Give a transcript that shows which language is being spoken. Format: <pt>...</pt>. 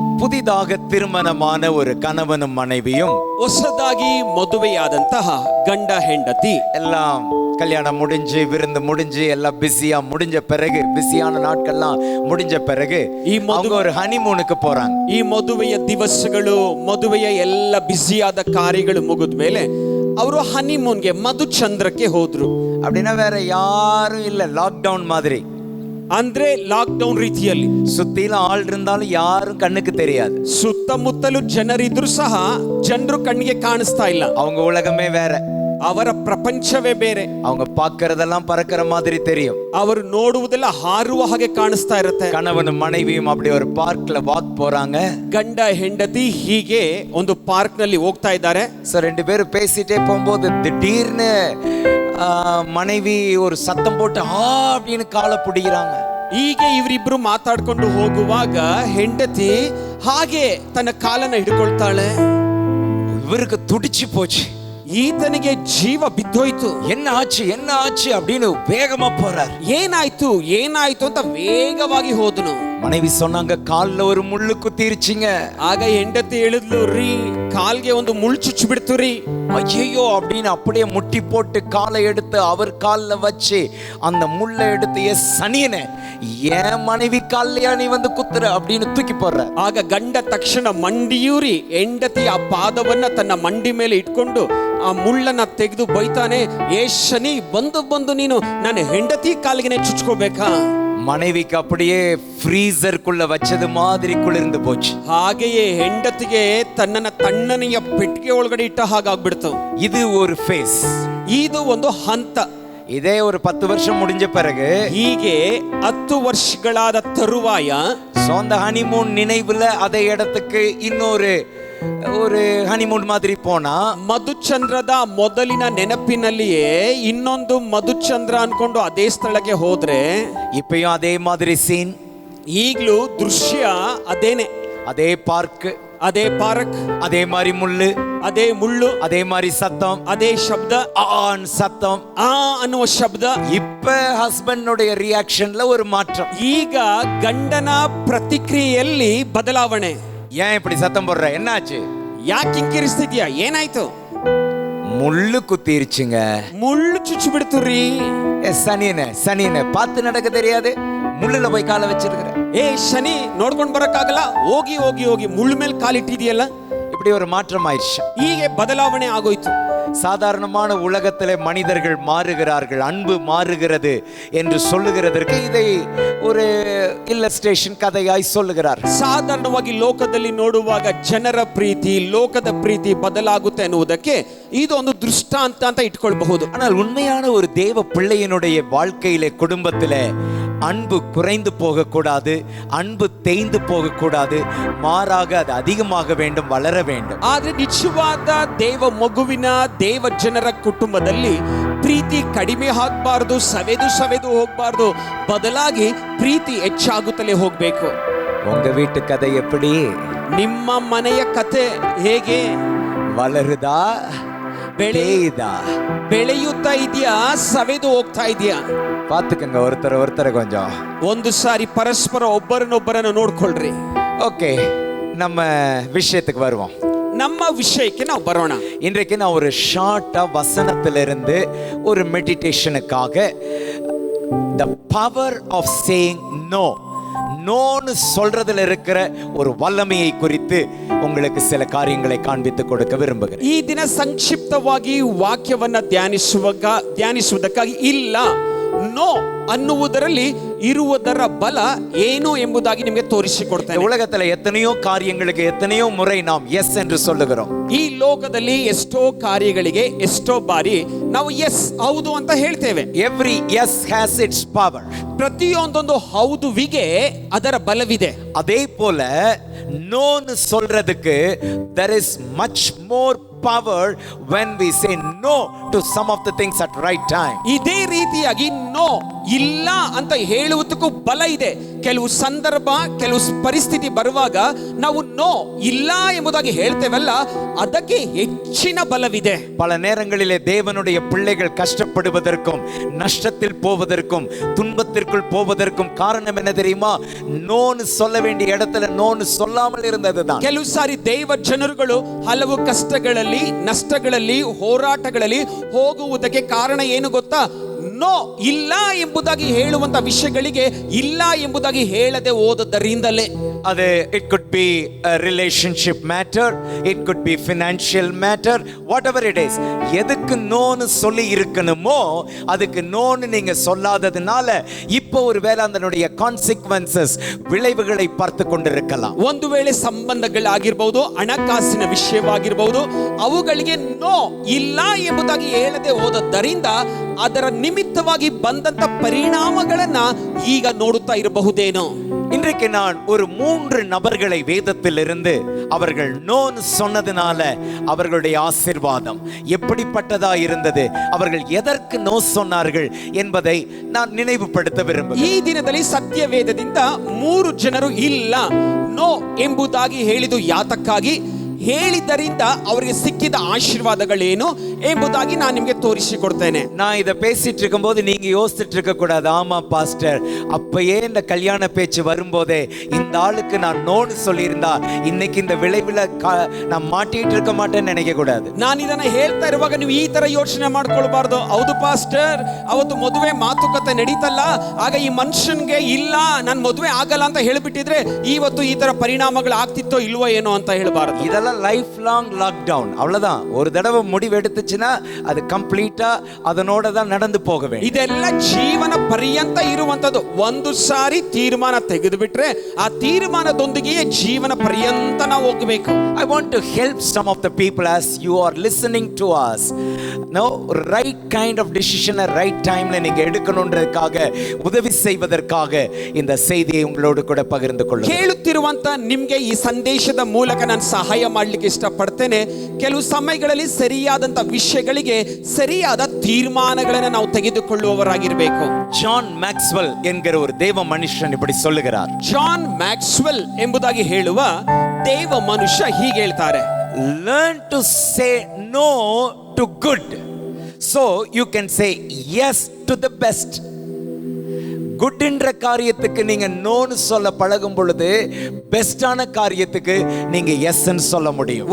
<ta>புதிதாக திருமணமான ஒரு கணவனும் மனைவியும்</ta> <kn>ಹೊಸದಾಗಿ ಮದುವೆಯಾದಂತಹ ಗಂಡ ಹೆಂಡತಿ</kn> <ta>எல்லாம் கல்யாணம் முடிஞ்சு விருந்து முடிஞ்சு எல்லாம் பிஸியா முடிஞ்ச பிறகு, பிஸியான நாட்கள்லாம் முடிஞ்ச பிறகு அவங்க ஒரு ஹனிமூனுக்கு போறாங்க.</ta> <kn>ಈ ಮದುವೆಯ ದಿವಸಗಳು, ಮದುವೆಯ ಎಲ್ಲ ಬಿಸಿಯಾದ ಕಾರ್ಯಗಳು ಮುಗಿದ ಮೇಲೆ ಅವರು ಹನಿಮೂನ್ಗೆ ಮಧುಚಂದ್ರಕ್ಕೆ ಹೋದ್ರು.</kn> <ta>அப்படின்னா வேற யாரும் இல்ல, லாக்டவுன் மாதிரி.</ta> <kn>ಅಂದ್ರೆ ಲಾಕ್ಡೌನ್ ರೀತಿಯಲ್ಲಿ</kn> <ta>சுத்தில ஆள் இருந்தாலும் யாரும் கண்ணுக்கு தெரியாது.</ta> <kn>ಸುತ್ತಮುತ್ತಲು ಜನರಿದ್ರು ಸಹ ಜನರು ಕಣ್ಣಿಗೆ ಕಾಣಿಸ್ತಾ ಇಲ್ಲ.</kn> <ta>அவங்க உலகமே வேற,</ta> <kn>ಅವರ ಪ್ರಪಂಚವೇ ಬೇರೆ.</kn> <ta>அவங்க பார்க்கறதெல்லாம் பறக்கிற மாதிரி தெரியும்.</ta> <kn>ಅವರು ನೋಡುವುದೆಲ್ಲ ಹಾರುವ ಹಾಗೆ ಕಾಣಿಸ್ತಾ ಇರುತ್ತೆ.</kn> <ta>கணவனும் மனைவியும் அப்படி ஒரு பார்க்ல வாக் போறாங்க.</ta> <kn>ಗಂಡ ಹೆಂಡತಿ ಹೀಗೆ ಒಂದು ಪಾರ್ಕ್ ನಲ್ಲಿ ಹೋಗ್ತಾ ಇದ್ದಾರೆ.</kn> <ta>சோ ரெண்டு பேரும் பேசிட்டே போகும்போது திடீர்னு மனைவி ஒரு சத்தம் போட்டு அப்படின்னு காலை பிடிக்கிறாங்க.</ta> <kn>ಹೀಗೆ ಇವರಿಬ್ರು ಮಾತಾಡ್ಕೊಂಡು ಹೋಗುವಾಗ ಹೆಂಡತಿ ಹಾಗೆ ತನ್ನ ಕಾಲನ್ನ ಹಿಡ್ಕೊಳ್ತಾಳೆ.</kn> <ta>இவருக்கு துடிச்சு போச்சு.</ta> <kn>ಈತನಿಗೆ ಜೀವ ಬಿದ್ದೋಯ್ತು.</kn> <ta>என்ன ஆச்சு அப்படின்னு வேகமா போறார்.</ta> <kn>ಏನಾಯ್ತು ಅಂತ ವೇಗವಾಗಿ ಹೋದನು.</kn> <ta>மனைவி சொன்னாங்க, கால்ல ஒரு முள்ளு குத்திருச்சுங்க.</ta> <kn>ಆಗ ಹೆಂಡತಿ ಹೇಳಿದ್ಲು, ರೀ ಕಾಲ್ಗೆ ಒಂದು ಮುಳ್ಳು ಚುಚ್ಚು ಬಿಡ್ತು ರೀ.</kn> <ta>ஐயோ அப்படின்னு அப்படியே முட்டி போட்டு காலை எடுத்து அவர் கால்ல வச்சு அந்த முள்ளை எடுத்து சனியனே ஏன் மனைவி கால்லையா நீ வந்து குத்துற அப்படின்னு தூக்கி போடுற.</ta> <kn>ಆಗ ಗಂಡ ತಕ್ಷಣ ಮಂಡಿಯೂರಿ ಹೆಂಡತಿ ಆ ಪಾದವನ್ನ ತನ್ನ ಮಂಡಿ ಮೇಲೆ ಇಟ್ಕೊಂಡು ಆ ಮುಳ್ಳನ್ನ ತೆಗೆದು ಬೈತಾನೆ, ಏ ಶನಿ, ಬಂದು ನೀನು ನನ್ನ ಹೆಂಡತಿ ಕಾಲಿಗೆ ಚುಚ್ಕೋಬೇಕಾ?</kn> <ta>மனைவிக்கு அப்படியே ஃப்ரீசருக்குள்ள வச்சது மாதிரி குளிர்ந்து போச்சு.</ta> <kn>ಹಾಗೆಯೇ ಹೆಂಡತಿಗೆ ತನ್ನನ್ನ ತಣ್ಣನೆಯ ಪೆಟ್ಟಿಗೆ ಒಳಗಡೆ ಇಟ್ಟ ಹಾಗಾಗ್ಬಿಡ್ತು.</kn> <ta>இது ஒரு ஃபேஸ்,</ta> <kn>ಇದು ಒಂದು ಹಂತ.</kn> <ta>இதே ஒரு 10 வருஷம் முடிஞ்ச பிறகு,</ta> <kn>ಹೀಗೆ 10 ವರ್ಷಗಳಾದ ತರುವಾಯ</kn> <ta>சொந்த ஹனிமூன் நினைவுல அதே இடத்துக்கு இன்னொரு ஒரு ஹனிமூன் மாதிரி போனா,</ta> <kn>ಮಧುಚಂದ್ರದ ಮೊದಲಿನ ನೆನಪಿನಲ್ಲಿಯೇ ಇನ್ನೊಂದು ಮಧುಚಂದ್ರ ಅನ್ಕೊಂಡು ಅದೇ ಸ್ಥಳಕ್ಕೆ ಹೋದ್ರೆ</kn> <ta>இப்பயும் அதே மாதிரி சீன்,</ta> <kn>ಈಗ್ಲೂ ದೃಶ್ಯ ಅದೇನೆ.</kn> <ta>அதே பார்க்,</ta> <kn>ಅದೇ ಪಾರ್ಕ್,</kn> <ta>அதே மாதிரி முள்ளு,</ta> <kn>ಅದೇ ಮುಳ್ಳು,</kn> <ta>அதே மாதிரி சத்தம்,</ta> <kn>ಅದೇ ಶಬ್ದ,</kn> <ta>ஆன் சத்தம்.</ta> <kn>ಅನ್ನುವ ಶಬ್ದ.</kn> <ta>இப்ப ஹஸ்பண்டுடைய ரியாக்ஷன்ல ஒரு மாற்றம்.</ta> <kn>ಈಗ ಗಂಡನ ಪ್ರತಿಕ್ರಿಯೆಯಲ್ಲಿ ಬದಲಾವಣೆ.</kn> <ta>ஏன் இப்படி சத்தம் போடுற, என்னாச்சு?</ta> <kn>ಯಾಕೆ ಕಿಂಕಿರಿಸ್ತಿದ್ಯಾ, ಏನಾಯ್ತು?</kn> <ta>முள்ளு குத்திருச்சுங்க.</ta> <kn>ಮುಳ್ಳು ಚುಚ್ಚು ಬಿಡ್ತು ರೀ.</kn> <ta>சனியனை பார்த்து நடக்க தெரியாது, முள்ளுல போய் காலை வச்சிருக்கிற.</ta> <kn>ಏ ಶನಿ, ನೋಡ್ಕೊಂಡ್ ಬರಕ್ಕಾಗಲ್ಲ, ಹೋಗಿ ಮುಳ್ಳು ಮೇಲೆ ಕಾಲಿಟ್ಟಿದೆಯಲ್ಲ.</kn> <ta>இப்படி ஒரு மாற்றம் ஆயிடுச்சு.</ta> <kn>ಹೀಗೆ ಬದಲಾವಣೆ ಆಗೋಯ್ತು.</kn> <ta>சாதாரணமான உலகத்திலே மனிதர்கள் மாறுகிறார்கள், அன்பு மாறுகிறது என்று சொல்லுகிறதற்கு இதை ஒரு இல்லஸ்ட்ரேஷன் கதையாய் சொல்லுகிறார்.</ta> <kn>ಸಾಧಾರಣವಾಗಿ ಲೋಕದಲ್ಲಿ ನೋಡುವಾಗ ಜನರ ಪ್ರೀತಿ, ಲೋಕದ ಪ್ರೀತಿ ಬದಲಾಗುತ್ತೆ ಅನ್ನುವುದಕ್ಕೆ ಇದೊಂದು ದೃಷ್ಟಾಂತ ಅಂತ ಇಟ್ಕೊಳ್ಬಹುದು.</kn> <ta>ஆனால் உண்மையான ஒரு தேவ பிள்ளையினுடைய வாழ்க்கையிலே, குடும்பத்திலே அன்பு குறைந்து போகக்கூடாது, அன்பு தேய்ந்து போகக்கூடாது, மாறாக அது அதிகமாக வேண்டும், வளர வேண்டும்.</ta> <kn>ಆದ್ರೆ ನಿಜವಾದ ದೇವ ಮಗುವಿನ ದೇವ ಜನರ ಕುಟುಂಬದಲ್ಲಿ ಪ್ರೀತಿ ಕಡಿಮೆ ಆಗಬಾರದು, ಸವೆದು ಹೋಗಬಾರದು, ಬದಲಾಗಿ ಪ್ರೀತಿ ಹೆಚ್ಚಾಗುತ್ತಲೇ ಹೋಗಬೇಕು.</kn> <ta>உங்க வீட்டு கதை எப்படி?</ta> <kn>ನಿಮ್ಮ ಮನೆಯ ಕತೆ ಹೇಗೆ?</kn> <ta>வளருதா, தேயுதா?</ta> <kn>ಬೆಳೆಯುತ್ತಾ ಇದೆಯಾ, ಸವೆದು ಹೋಗ್ತಾ ಇದೆಯಾ?</kn> <ta>பார்த்துக்கங்க ஒருத்தரை கொஞ்சம்.</ta> <kn>ಒಂದು ಸಾರಿ ಪರಸ್ಪರ ಒಬ್ಬರನ್ನೊಬ್ಬರನ್ನು ನೋಡ್ಕೊಳ್ರಿ.</kn> <ta>ஓகே, நம்ம விஷயத்துக்கு வருவோம்.</ta> <kn>ನಮ್ಮ ವಿಷಯಕ್ಕೆ ನಾವು ಬರೋಣ.</kn> <ta>இன்றைக்கு நான் ஒரு ஷார்ட்டா வசனத்திலிருந்து ஒரு மெடிடேஷனுக்காக</ta> <en>the power of saying no,</en> <ta>நோன்னு சொல்றதுல இருக்கிற ஒரு வல்லமையை குறித்து உங்களுக்கு சில காரியங்களை காண்பித்து கொடுக்க விரும்புகிறேன்.</ta> <kn>ಈ ದಿನ ಸಂಕ್ಷಿಪ್ತವಾಗಿ ವಾಕ್ಯವನ್ನ ಧ್ಯಾನಿಸುವುದಕ್ಕಾಗಿ ಇಲ್ಲ ನೋ ಅನ್ನುವುದರಲ್ಲಿ ಇರುವುದರ ಬಲ ಏನು ಎಂಬುದಾಗಿ ನಿಮಗೆ ತೋರಿಸಿಕೊಡ್ತೇನೆ.</kn> <ta>உலகத்துல எத்தனையோ காரியங்களுக்கு எத்தனையோ முறை நாம் எஸ் என்று சொல்லுகிறோம்.</ta> <kn>ಈ ಲೋಕದಲ್ಲಿ ಎಷ್ಟೋ ಕಾರ್ಯಗಳಿಗೆ ಎಷ್ಟೋ ಬಾರಿ ನಾವು ಎಸ್, ಹೌದು ಅಂತ ಹೇಳ್ತೇವೆ.</kn> <en>Every yes has its power.</en> <kn>ಪ್ರತಿಯೊಂದೊಂದು ಹೌದುವಿಗೆ ಅದರ ಬಲವಿದೆ.</kn> <ta>அதே போல நோன்னு சொல்றதுக்கு</ta> <en>there is much more power when we say no to some of the things at right time.</en> <kn>ಇದೇ ರೀತಿಯಾಗಿ ನೋ, ಇಲ್ಲ ಅಂತ ಹೇಳುವುದಕ್ಕೂ ಬಲ ಇದೆ. ಕೆಲವು ಸಂದರ್ಭ, ಕೆಲವು ಪರಿಸ್ಥಿತಿ ಬರುವಾಗ ನಾವು ನೋ, ಇಲ್ಲ ಎಂಬುದಾಗಿ ಹೇಳ್ತೇವಲ್ಲ, ಅದಕ್ಕೆ ಹೆಚ್ಚಿನ ಬಲವಿದೆ.</kn> <ta>பல நேரங்களிலே தேவனுடைய பிள்ளைகள் கஷ்டப்படுவதற்கும், நஷ்டத்தில் போவதற்கும், துன்பத்திற்குள் போவதற்கும் காரணம் என்ன தெரியுமா? நோன்னு சொல்ல வேண்டிய இடத்துல நோன்னு சொல்லாமல் இருந்ததுதான்.</ta> <kn>ಕೆಲವು ಸಾರಿ ದೈವ ಜನರುಗಳು ಹಲವು ಕಷ್ಟಗಳಲ್ಲಿ, ನಷ್ಟಗಳಲ್ಲಿ, ಹೋರಾಟಗಳಲ್ಲಿ ಹೋಗುವುದಕ್ಕೆ ಕಾರಣ ಏನು ಗೊತ್ತಾ? ನೋ, ಇಲ್ಲ ಎಂಬುದಾಗಿ ಹೇಳುವಂತ ವಿಷಯಗಳಿಗೆ ಇಲ್ಲ ಎಂಬುದಾಗಿ ಹೇಳದೆ ಹೋದದರಿಂದಲೇ.</kn> <en>அது it could be a relationship matter, it could be financial matter, whatever it is.</en> <ta>எதுக்கு நோன்னு சொல்லி இருக்கணுமோ அதுக்கு நோன்னு நீங்க சொல்லாததுனால இப்போ ஒருவேளை அதனுடைய consequences, விளைவுகளை பார்த்து கொண்டிருக்கலாம்.</ta> <kn>ಒಂದು ವೇಳೆ ಸಂಬಂಧಗಳಾಗಿರಬಹುದು, ಹಣಕಾಸಿನ ವಿಷಯವಾಗಿರಬಹುದು, ಅವುಗಳಿಗೆ ನೋ, ಇಲ್ಲ ಎಂಬುದಾಗಿ ಹೇಳದೆ ಹೋದದರಿಂದ ಅದರ ನಿಮಿತ್ತವಾಗಿ ಬಂದಂತ ಪರಿಣಾಮಗಳನ್ನ ಈಗ ನೋಡುತ್ತಾ ಇರಬಹುದೇನೋ.</kn> <ta>இன்றைக்கு நான் ஒரு 3 நபர்களை வேதத்திலிருந்து அவர்கள் நோன்னு சொன்னதுனால அவர்களுடைய ஆசீர்வாதம் எப்படிப்பட்டதா இருந்தது, அவர்கள் எதற்கு நோ சொன்னார்கள் என்பதை நான் நினைவுபடுத்த விரும்புகிறேன்.</ta> <kn>ಈ ದಿನದಲ್ಲಿ ಸತ್ಯವೇದದಿಂದ 3 ಜನರು ಇಲ್ಲ, ನೋ ಎಂಬುದಾಗಿ ಹೇಳಿದು ಯಾತಕ್ಕಾಗಿ, ಹೇಳಿದ್ದರಿಂದ ಅವರಿಗೆ ಸಿಕ್ಕಿದ ಆಶೀರ್ವಾದಗಳೇನು ಎಂಬುದಾಗಿ ನಾನು ನಿಮಗೆ ತೋರಿಸಿಕೊಡ್ತೇನೆ.</kn> <ta>நான் இதை பேசிட்டு இருக்கும்போது நீங்க யோசிச்சுட்டு இருக்க கூடாது, ஆமா பாஸ்டர் அப்பயே இந்த கல்யாண பேச்சு வரும்போதே இந்த ஆளுக்கு நான் நோன்னு சொல்லியிருந்தா இன்னைக்கு இந்த விளைவுல நான் மாட்டிட்டு இருக்க மாட்டேன்னு நினைக்க கூடாது.</ta> <kn>ನಾನು ಇದನ್ನ ಹೇಳ್ತಾ ಇರುವಾಗ ನೀವು ಈ ತರ ಯೋಚನೆ ಮಾಡ್ಕೊಳ್ಬಾರ್ದು. ಹೌದು ಪಾಸ್ಟರ್, ಅವತ್ತು ಮದುವೆ ಮಾತುಕತೆ ನಡೀತಲ್ಲ, ಆಗ ಈ ಮನುಷ್ಯನ್ಗೆ ಇಲ್ಲ, ನಾನು ಮದುವೆ ಆಗಲ್ಲ ಅಂತ ಹೇಳ್ಬಿಟ್ಟಿದ್ರೆ ಇವತ್ತು ಈ ತರ ಪರಿಣಾಮಗಳು ಆಗ್ತಿತ್ತೋ ಇಲ್ವೋ ಏನೋ ಅಂತ ಹೇಳಬಾರದು.</kn> <ta>இதெல்லாம் லைஃப் லாங் லாக்டவுன், அவ்வளவுதான். ஒரு தடவை முடிவு எடுத்துச்சுன்னா அது கம்ப்ளீட்டா அதனோட தான் நடந்து போக வேண்டும்.</ta> <kn>ಇದೆಲ್ಲ ಜೀವನ ಪರ್ಯಂತ ಇರುವಂತದ್ದು. ಒಂದು ಸಾರಿ ತೀರ್ಮಾನ ತೆಗೆದು ಬಿಟ್ರೆ ಆ ತೀರ್ಮಾನದೊಂದಿಗೆ ಜೀವನ ಪರ್ಯಂತ ನಾವು ಹೋಗಬೇಕು.</kn> <en>I want to help some of the people as you are listening to us. No, right kind of decision at right time</en> <ta>ல நீங்க எடுக்கணும்ன்றதுக்காக, உதவி செய்வதற்காக இந்த செய்தியை உங்களோடு கூட பகிர்ந்து கொள்ளுகிறேன்.</ta> <kn>ಕೇಳುತ್ತಿರುವಂತ ನಿಮಗೆ ಈ ಸಂದೇಶದ ಮೂಲಕ ನಾನು ಸಹಾಯ ಮಾಡಲಿಕ್ಕೆ ಇಷ್ಟಪಡ್ತೇನೆ. ಕೆಲವು ಸಮಯಗಳಲ್ಲಿ ಸರಿಯಾದಂತ ವಿಷಯಗಳಿಗೆ ಸರಿಯಾದ ತೀರ್ಮಾನಗಳನ್ನು ನಾವು ತೆಗೆದುಕೊಳ್ಳುವವರಾಗಿರಬೇಕು.</kn> <ta>ஜான் மேக்ஸ்வெல் என்கிற ஒரு தேவ மனுஷன் இப்படி சொல்லுகிறார்.</ta> <kn>ಜಾನ್ ಮ್ಯಾಕ್ಸ್ವೆಲ್ ಎಂಬುದಾಗಿ ಹೇಳುವ ದೇವ ಮನುಷ್ಯ ಹೀಗೆ ಹೇಳ್ತಾರೆ,</kn> <en>learn to say no to good so you can say yes to the best.</en> <ta>Good என்ற காரியத்துக்கு நீங்க நோன்னு சொல்ல பழகும் பொழுது பெஸ்டான காரியத்துக்கு நீங்க எஸ்ன்னு சொல்ல முடியும்.</ta>